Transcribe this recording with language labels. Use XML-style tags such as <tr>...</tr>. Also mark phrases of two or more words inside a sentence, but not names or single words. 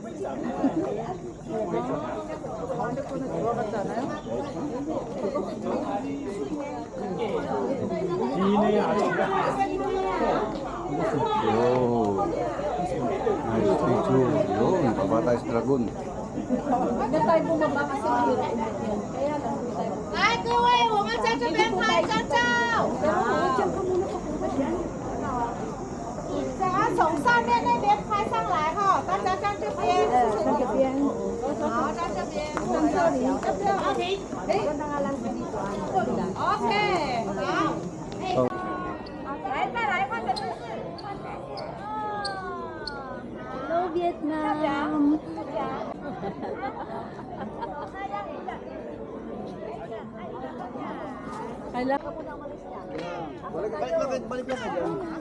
<en>Yo. Nice picture. Yun, Pabatais Dragon.</en> <tl>Huwag na tayo bumaba kasi mahirap. Kaya lang tayo.</tl> <zh>来，各位，我们在这边拍张照。</zh> <tl>Pero dyan ka muna papunta dyan.</tl> <zh>等下从上面那边拍上来哈，大家站这边。</zh> <tl>Sa gabihan.</tl> <zh>好，站这边。</zh> <en>Sorry.</en> <zh>阿平，</zh> <tl>Ganda nga lang dito.</tl> <zh>OK，好。 Oh. 来，再来换个姿势。</zh> <en>Hello, Vietnam.</en> <tl>Hala. Balik lang ka dyan.</tl>